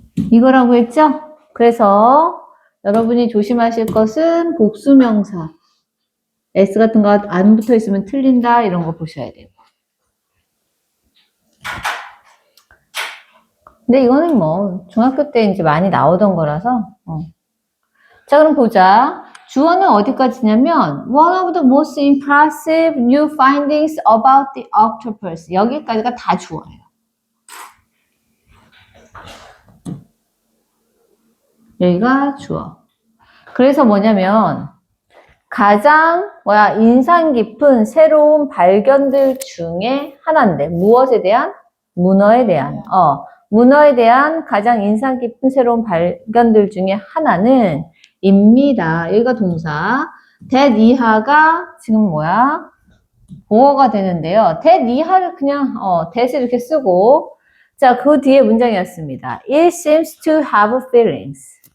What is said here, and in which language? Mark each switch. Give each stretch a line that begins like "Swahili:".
Korean: 이거라고 했죠? 그래서 여러분이 조심하실 것은 복수명사. S 같은 거 안 붙어 있으면 틀린다. 이런 거 보셔야 돼요. 근데 이거는 뭐 중학교 때 이제 많이 나오던 거라서. 자, 그럼 보자. 주어는 어디까지냐면
English: one of the most impressive new findings about the octopus.
Korean: 여기까지가 다 주어예요. 여기가 주어. 그래서 뭐냐면 가장 인상 깊은 새로운 발견들 중에 하나인데 무엇에 대한? 문어에 대한. 문어에 대한 가장 인상 깊은 새로운 발견들 중에 하나는 입니다. 여기가 동사. that 이하가 지금 보어가 되는데요. that 이하를 그냥 that을 이렇게 쓰고 자, 그 뒤에 문장이었습니다.
English: It seems to have feelings.